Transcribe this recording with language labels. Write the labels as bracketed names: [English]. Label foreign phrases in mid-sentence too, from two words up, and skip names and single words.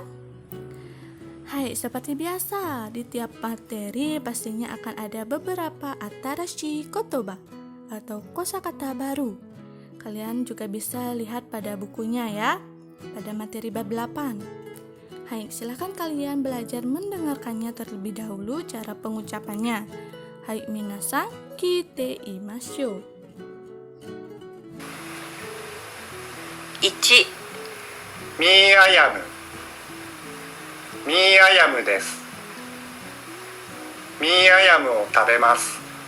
[Indonesian] Hai, seperti biasa, di tiap materi pastinya akan ada beberapa [Japanese] 新しい言葉 [Indonesian] atau kosakata baru. Kalian juga bisa lihat pada bukunya ya, pada materi bab 8. Hai, silakan kalian belajar mendengarkannya terlebih dahulu cara pengucapannya. [Japanese] Hai, みなさん、きていましょう. 1. ミーアヤムミーアヤムです。ミーアヤムを食べます。